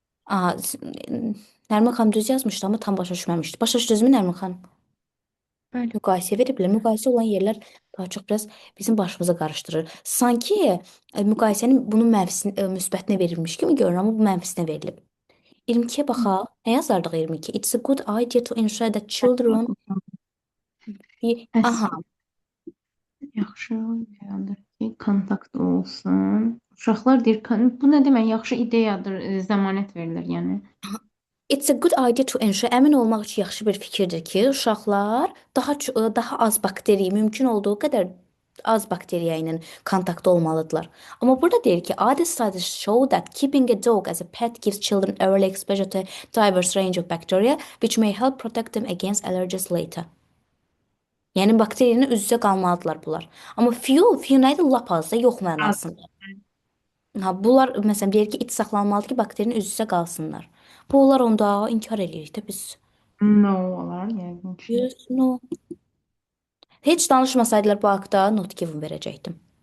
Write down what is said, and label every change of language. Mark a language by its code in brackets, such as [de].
[az] Aha, Nərmin xanım düz yazmışdı, amma tam başa düşməmişdi. Başa düşdünüzmü Nərmin xanım? Bəli. Müqayisə veriblər. Müqayisə olan yerlər daha çox biraz bizim başımıza qarışdırır. Sanki müqayisənin bunun müsbətinə verilmiş kimi görünür, amma bu mənfisinə verilib. 22-yə baxaq. Nə yazardıq 22? [en] It's a good idea to ensure that children aha, [az] yaxşı ideyadır ki, kontakt olsun. Uşaqlar deyir, bu nə demək? Yaxşı ideyadır, zəmanət verilir, yəni. [en] it's a good idea to ensure [az] əmin olmaq üçün yaxşı bir fikirdir ki, uşaqlar daha az bakteri, mümkün olduğu qədər az bakteriya ilə kontaktda olmalıdırlar. Amma burada deyir ki, [en] other studies show that keeping a dog as a pet gives children early exposure to diverse range of bacteria which may help protect them against allergies later. [az] Yəni bakteriya ilə üz-üzə qalmalıdırlar bunlar. Amma few nə idi? Lap az da yox mənasında. Ha, bunlar məsələn deyir ki, it saxlanmalıdır ki, bakteriyanın üz-üzə qalsınlar. Bu onlar onda inkar edirik də biz. No olar, yəqin ki. Yes, no. Heç danışmasaydılar bu haqda not given verəcəkdim.